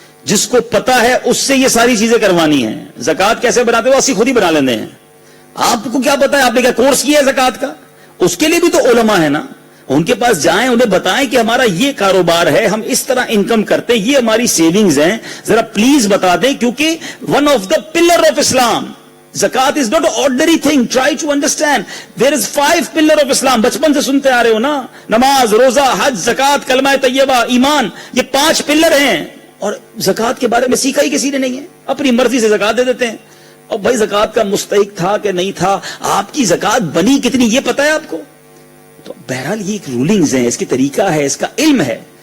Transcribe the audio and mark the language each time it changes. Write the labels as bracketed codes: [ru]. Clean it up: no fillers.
[ur] جس کو پتا ہے اس سے یہ ساری چیزیں کروانی ہیں. زکوٰۃ کیسے بناتے ہیں وہ اسی خود ہی بنا لیتے ہیں. آپ کو کیا پتا ہے؟ آپ نے کیا کورس کیا ہے زکوٰۃ کا؟ اس کے لیے بھی تو علماء ہے نا, ان کے پاس جائیں, انہیں بتائیں کہ ہمارا یہ کاروبار ہے, ہم اس طرح انکم کرتے ہیں, یہ ہماری سیونگز ہیں, ذرا پلیز بتا دیں. کیونکہ [en] One of the pillar of Islam, zakat is not ordinary thing. Try to understand, there is 5 pillar of Islam. [ur] بچپن سے سنتے آ رہے ہو نا, نماز, روزہ, حج, زکوٰۃ, کلمہ طیبہ, ایمان, یہ 5 پلر ہیں. اور زکوٰۃ کے بارے میں سیکھا ہی کسی نے نہیں ہے, اپنی مرضی سے زکوٰۃ دے دیتے ہیں. اور بھائی زکوٰۃ کا مستحق تھا کہ نہیں تھا, آپ کی زکوٰۃ بنی کتنی یہ پتا ہے آپ کو؟ تو بہرحال یہ ایک رولنگز ہیں, اس کی طریقہ ہے, اس کا علم ہے.